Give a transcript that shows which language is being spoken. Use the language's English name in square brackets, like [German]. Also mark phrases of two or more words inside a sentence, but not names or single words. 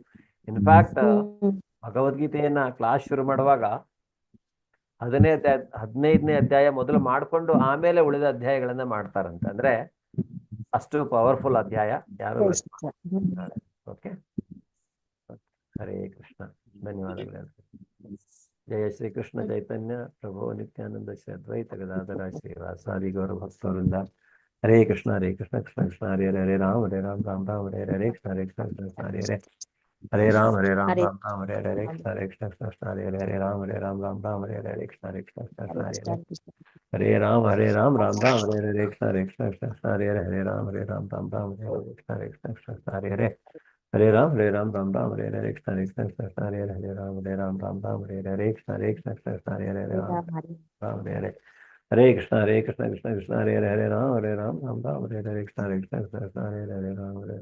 [English] in fact [Kannada] ಭಗವದ್ಗೀತೆಯನ್ನ ಕ್ಲಾಸ್ ಶುರು ಮಾಡುವಾಗ 15ನೇ ಅಧ್ಯಾಯ ಮೊದಲು ಮಾಡಿಕೊಂಡು ಆಮೇಲೆ ಉಳಿದ ಅಧ್ಯಾಯಗಳನ್ನ ಮಾಡ್ತಾರಂತೆ. ಅಂದ್ರೆ ಅಷ್ಟು ಪವರ್ಫುಲ್ ಅಧ್ಯಾಯ. ಯಾರು ಓಕೆ. ಹರೇ ಕೃಷ್ಣ. ಧನ್ಯವಾದಗಳು. [Sanskrit] ಜಯ ಶ್ರೀ ಕೃಷ್ಣ ಚೈತನ್ಯ ಪ್ರಭು ನಿತ್ಯಾನಂದ ಶ್ರೀ ಅದ್ವೈತ ಗದಾಧರ ಶ್ರೀವಾಸಾದಿ ಗೌರ ಭಕ್ತವೃಂದ. ಹರೇ ಕೃಷ್ಣ ಕೃಷ್ಣ ಕೃಷ್ಣ ಹರೇ ಹರೇ, ಹರೇ ರಾಮ ರಾಮ ರಾಮ ಹರೇ ಹರೇ ಕೃಷ್ಣ ಕೃಷ್ಣ ಕೃಷ್ಣ ಹರೇ ಹರೇ, ಹರೇ ರಾಮ ರಾಮ ರಾಮ ಹರೇ ಹರೇ ಕೃಷ್ಣ ಕೃಷ್ಣ ಕೃಷ್ಣ ಹರೇ ಹರೇ, ಹರೇ ರಾಮ ರಾಮ ರಾಮ ಹರೇ ಹರೇ ಕೃಷ್ಣ ಕೃಷ್ಣ ಕೃಷ್ಣ ಹರೇ ಹರೇ, ಹರೇ ರಾಮ ರಾಮ ಹರೇ ಹರೇ ಕೃಷ್ಣ ಕೃಷ್ಣ ಕೃಷ್ಣ ಹರೇ ಹರೇ, ಹರೇ ರಾಮ ರಾಮ ರಾಮ ಹರೇ ಹರೇ ಕೃಷ್ಣ ಕೃಷ್ಣ ಕೃಷ್ಣ ಹರೇ ಹರೇ, ಹರೇ ರಾಮ ರಾಮ ಹರೇ ಹರೇ ಕೃಷ್ಣ ಕೃಷ್ಣ ಕೃಷ್ಣ ಹರೇ ಹರೇ, ಹರೇ ರಾಮ ರಾಮ ಹರೇ ಹರೇ ಕೃಷ್ಣ ಕೃಷ್ಣ ಕೃಷ್ಣ ಹರೇ ಹರೇ, ಹರೇ ರಾಮ ಹರೇ ಹರೇ, ಹರೇ ಕೃಷ್ಣ ಕೃಷ್ಣ ಕೃಷ್ಣ ಹರೇ ಹರೇ, ಹರೇ ರಾಮ ರಾಮ ಹರೇ ಹರೇ ಕೃಷ್ಣ ಕೃಷ್ಣ ಕೃಷ್ಣ ಹರೇ ಹರೇ, ಹರೇ ರಾಮ